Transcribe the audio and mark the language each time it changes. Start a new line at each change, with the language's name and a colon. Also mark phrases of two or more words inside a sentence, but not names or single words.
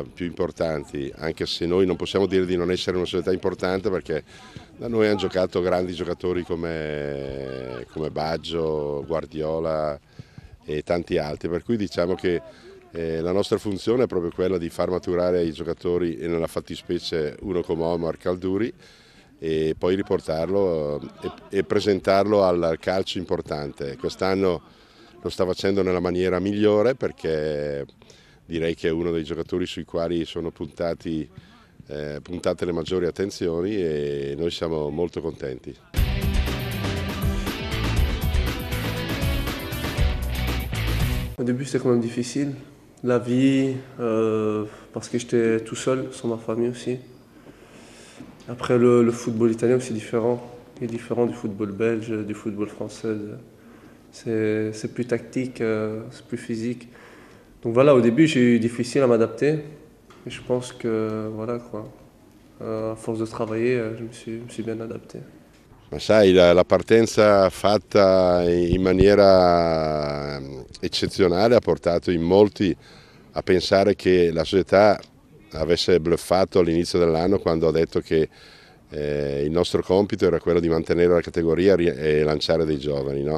Italian: più importanti, anche se noi non possiamo dire di non essere una società importante perché da noi hanno giocato grandi giocatori come Baggio, Guardiola e tanti altri, per cui diciamo che la nostra funzione è proprio quella di far maturare i giocatori e nella fattispecie uno come Omar Kadouri e poi riportarlo e presentarlo al calcio importante. Quest'anno lo sta facendo nella maniera migliore perché direi che è uno dei giocatori sui quali sono puntate le maggiori attenzioni e noi siamo molto contenti.
French: Au début, c'était quand même difficile. La vie, parce que j'étais tout seul, sans ma famille aussi. Après, le football italien aussi différent. Il est différent du football belge, du football français. C'est plus tactique, c'est plus physique. Donc voilà, au début, j'ai eu difficile à m'adapter. Et je pense que, voilà quoi, à force de travailler, je me suis bien adapté.
Italian: Ma sai, la partenza fatta in maniera eccezionale ha portato in molti a pensare che la società avesse bluffato all'inizio dell'anno quando ha detto che il nostro compito era quello di mantenere la categoria e lanciare dei giovani, no?